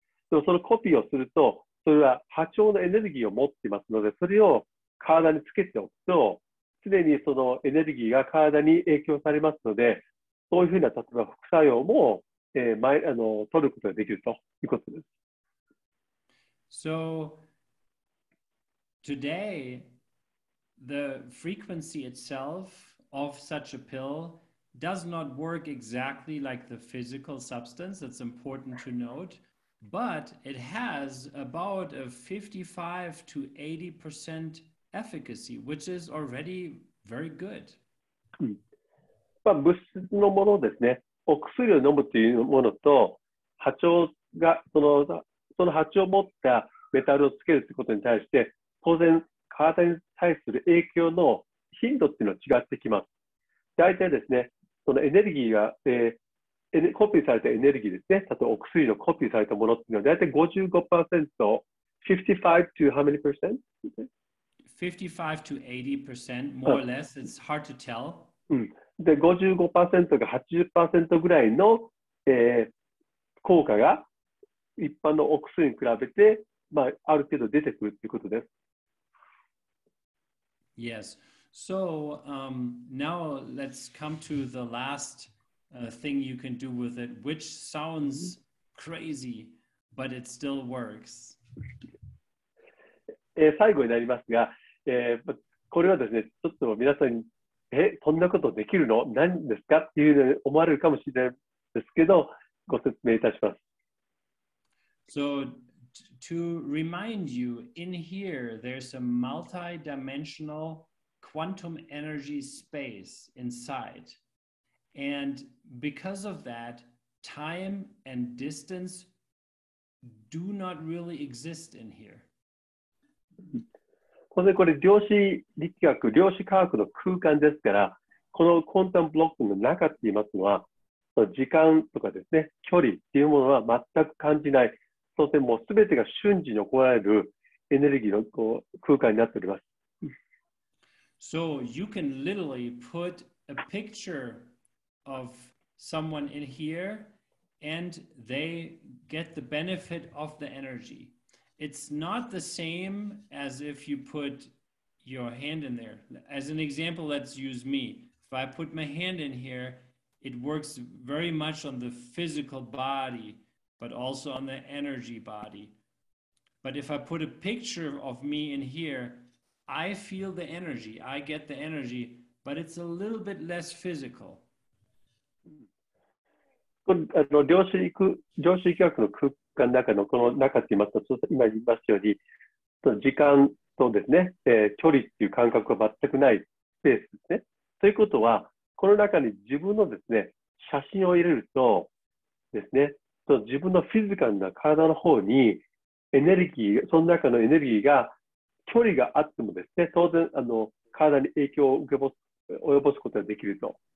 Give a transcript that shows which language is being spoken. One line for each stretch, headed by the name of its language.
Japanese: でもそのコピーをすると、それは波長のエネルギーを持っていますので、それを体につけておくと、常にそのエネルギーが体に影響されますので、そういうふうな、例えば副作用も、取ることができるということです。
English: So today, the frequency itself of such a pill does not work exactly like the physical substance. That's important to note. But it has about a 55 to 80% efficacy, which is already very good.
Japanese: 物質のものですね。お薬を飲むというものと、波長が、その波長を持ったメタルをつけるということに対して、当然、体に対する影響の頻度っていうのは違ってきます。大体ですね、そのエネルギーが、コピーされたエネルギーですね。例えばお薬のコピーされたものっていうのは大体 55%、
English: 55 to how many percent? 55 to 80%, more or less. It's hard to tell.
Japanese: で、55% が 80% ぐらいの、効果が一般のお薬に比べて、ある程度出てくるということです。
English: Yes. So now let's come to the last thing you can do with it, which sounds crazy, but it still works.
Japanese: 最後になりますが、これはですね、ちょっと皆さんに、そんなことできるの何ですかっていうふうに思われるかもしれないですけど、ご説明いたします。
English: So to remind you, in here, there's a multi-dimensional quantum energy space inside. And because of that, time and distance do not really exist in here.
Japanese: これ量子力学、量子科学の空間ですから、このクォンタムブロックの中って言いますのは、時間とかですね、距離っていうものは全く感じない。そしてもう全てが瞬時に行われるエネルギーの空間になっております。
English: So you can literally put a picture of someone in here and they get the benefit of the energy. It's not the same as if you put your hand in there. As an example, let's use me. If I put my hand in here, it works very much on the physical body, but also on the energy body. But if I put a picture of me in here, I feel the energy, I get the energy, but it's a little bit less physical.
Japanese: 量子力学の空間の中のこの中って言いますと、今言いましたように、時間とですね、距離っていう感覚が全くないスペースですね。ということは、この中に自分のですね、写真を入れるとですね、自分のフィジカルな体の方にエネルギー、その中のエネルギーが距離があってもですね、当然体に影響を及ぼすことができると。